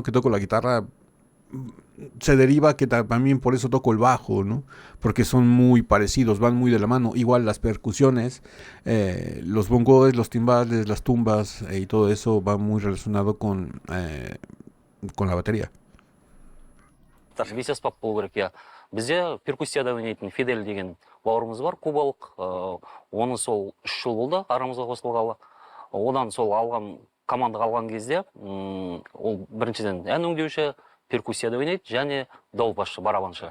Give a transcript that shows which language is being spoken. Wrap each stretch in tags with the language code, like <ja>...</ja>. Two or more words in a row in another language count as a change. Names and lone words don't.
<es>Que toco la guitarra. Se deriva que también por eso toco el bajo, ¿no? Porque son muy parecidos, van muy de la mano. Igual las percusiones, los bongos, los timbales, las tumbas y todo eso va muy relacionado con la batería.</es> <kk>Бес аспап болу керек, иә. Бізде перкуссияда ойнайтын Фидель деген бауырымыз бар, кубалық. Оны сол 3 жыл болды арамызға қосылғалы. Одан сол алған командаға алған кезде, ол біріншіден ән өңдеуші, перкуссияда ойнайды, және дауылпазшы, барабаншы.</kk>